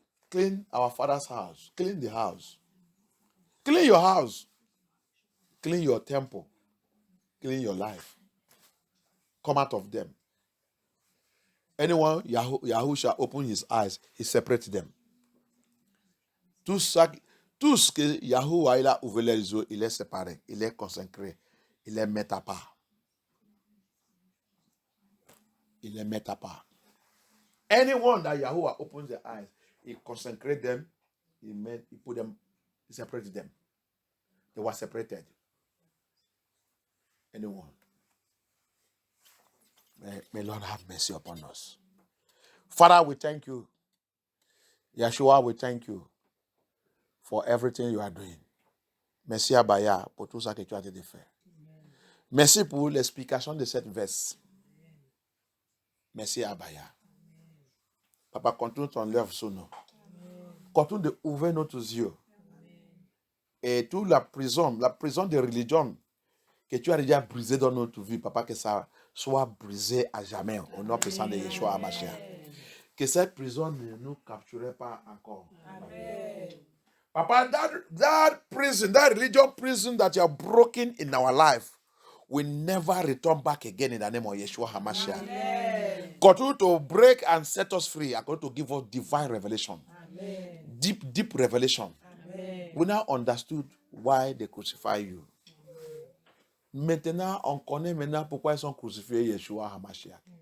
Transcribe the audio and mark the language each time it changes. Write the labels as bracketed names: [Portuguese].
[English] Clean our Father's house. Clean the house. Clean your house. Clean your temple. Clean your life. Come out of them. Anyone, Yahusha open his eyes, he separates them. [French] Tout ce que Yahuwah il a ouvert les yeux, il est séparé, il est consacré, il les met à part. Il les met à part. [English] Anyone that Yahuwah opens their eyes, he consecrates them, he put them, he separates them. They were separated. Anyone. May Lord have mercy upon us. Father, we thank you. Yeshua, we thank you for everything you are doing. [French] Merci Abaya pour tout ça que tu as été fait. Merci pour l'explication de cette verse. Merci Abaya. Papa, continue ton œuvre sur nous. Continue d'ouvrir nos yeux. Et toute la prison de religion que tu as déjà brisée dans notre vie, Papa, que ça soit brisé à jamais au nom puissant de Yeshua HaMashiach. Que cette prison ne nous capture pas encore. Amen. [English] Papa, that prison, that religion prison that you have broken in our life will never return back again in the name of Yeshua HaMashiach. Amen. Continue to break and set us free. Continue to give us divine revelation. Amen. Deep revelation. Amen. We now understood why they crucify you. [French] Maintenant, on connaît pourquoi ils sont crucifiés Yeshua HaMashiach.